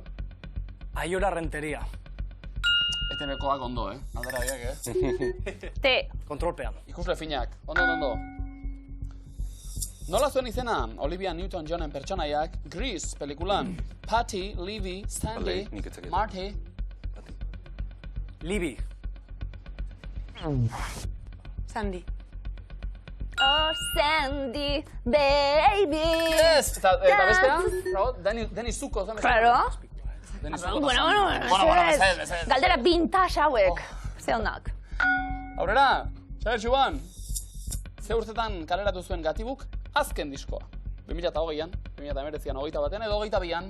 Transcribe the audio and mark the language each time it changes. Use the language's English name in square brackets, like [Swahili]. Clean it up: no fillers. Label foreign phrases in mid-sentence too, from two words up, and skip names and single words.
[Basque] Aiora Renteria. ETV-koak ondo, Aldera biak, Te. Kontrolpean. Ikusle finak, ondo. Nola zuen izena Olivia Newton-Johnen pertsonaiak Grease pelikulan Patty, Libby, Sandy, Nik ez dakit. Marty. Libby. Sandy. [English] Oh, Sandy, baby. [Basque] Ez! Eta bestea? Deni Zuko. Claro. Deni Zuko. Bueno, mesedez. Galdera vintage hauek. Ze onak. Aurrera, Xabier Xuan. Ze urtetan kaleratu zuen Gatibuk azken diskoa. 2008an, 2019an, 21an edo 22an.